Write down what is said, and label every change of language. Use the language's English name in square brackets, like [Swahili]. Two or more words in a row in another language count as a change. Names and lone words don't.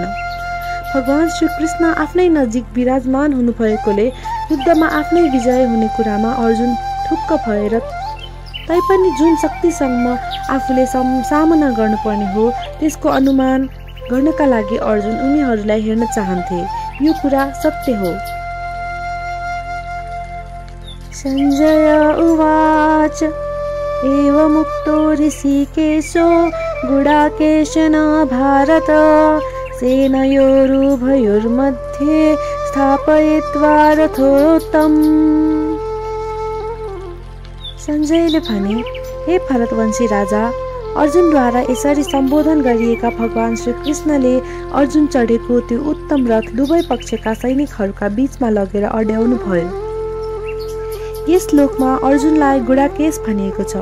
[Nepali] भगवान श्री कृष्ण आफ्नै नजिक विराजमान हुनुभएकोले युद्धमा आफ्नै विजय हुने कुरामा अर्जुन ठुक्क भएर तैपनि जुन शक्तिसँग आफूले सामना गर्नुपर्ने हो त्यसको अनुमान गर्नका लागि अर्जुन उनीहरूलाई हेर्न चाहन्थे। यो कुरा सत्य हो। [Sanskrit] संजय उवाच एवमुक्तो ऋषिकेशो गुडाकेशेन भारत सेनयोरुभयोर्मध्ये स्थापयित्वा रथोत्तम। [Nepali] संजयले भने, हे भरतवंशी राजा, अर्जुनद्वारा यसरी सम्बोधन गरिएका भगवान श्री कृष्णले अर्जुन चढेको त्यो उत्तम रथ दुवै पक्षका सैनिकहरूका बीचमा लगेर अड्याउनु भयो। यस श्लोकमा अर्जुनलाई गुडाकेश भनिएको छ।